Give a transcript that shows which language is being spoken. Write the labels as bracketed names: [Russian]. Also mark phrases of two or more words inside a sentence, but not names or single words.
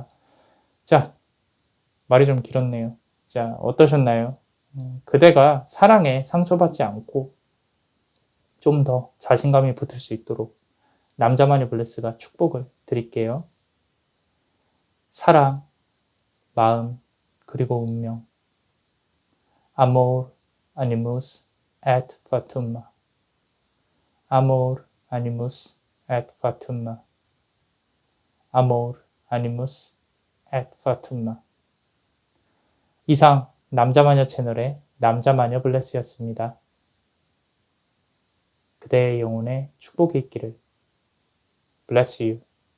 [Korean] 자, 말이 좀 길었네요. 자, 어떠셨나요? 그대가 사랑에 상처받지 않고 좀 더 자신감이 붙을 수 있도록 남자만의 블레스가 축복을 드릴게요. 사랑, 마음, 그리고 운명. [Latin] Amor, animus, et fatum. Amor, animus, et fatum. Amor, animus, et fatum. [Korean] 이상 남자마녀 채널의 남자마녀 블레스였습니다. 그대의 영혼에 축복이 있기를. [English] Bless you.